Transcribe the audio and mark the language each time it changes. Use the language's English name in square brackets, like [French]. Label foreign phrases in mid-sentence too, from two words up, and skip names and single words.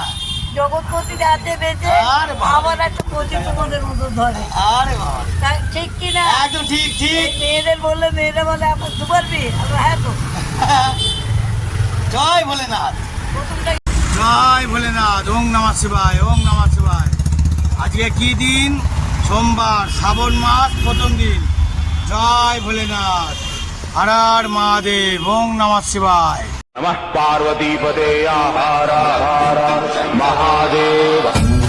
[Bangla] জগৎপতি রাতে বেঁচে আরে বাবা। আবার একটা পতি তোমাদের মতো ধরে। আরে বাবা, ঠিক কিনা? একদম ঠিক। মেয়েদের বললে মেয়েরা বলে আমার দুবার বিয়ে। আমরা হ্যাঁ তো। জয় ভোলেনাথ। প্রথমটা জয় ভোলেনাথ। [Sanskrit] ওম নমঃ শিবায়। ওম নমঃ শিবায়। [Bangla] আজকে কি দিন? সোমবার, শ্রাবণ মাস প্রথম দিন। জয় ভোলেনাথ। [Sanskrit] হর হর মহাদেব। ওম নমঃ শিবায়। नमः पार्वतीपते हर हर महादेव।